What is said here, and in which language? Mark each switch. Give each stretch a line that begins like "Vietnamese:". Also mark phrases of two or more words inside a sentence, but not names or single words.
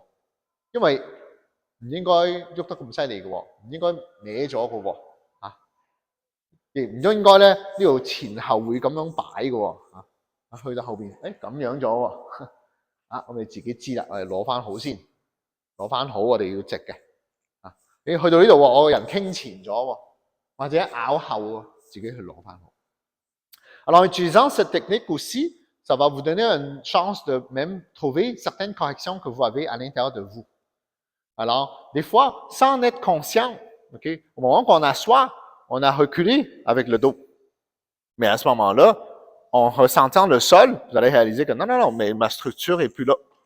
Cantonese: 因為唔應該喐得咁犀利嘅喎，唔應該歪咗嘅喎，亦唔應該咧呢度前後會咁樣擺嘅喎，去到後邊，咁樣咗喎，我哋自己知啦，我哋攞翻好先，攞翻好我哋要直嘅，你去到呢度喎，我個人傾前咗喎。或者咬後自己去攞翻好。
French: Alors, en utilisant cette technique aussi, ça va vous donner une chance de même trouver certaines corrections que vous avez à l'intérieur de vous. Alors, des fois, sans en être conscient, okay, au moment qu'on assoit, on a reculé avec le dos. Mais à ce moment-là, en ressentant le sol, vous allez réaliser que non, mais ma structure est plus là.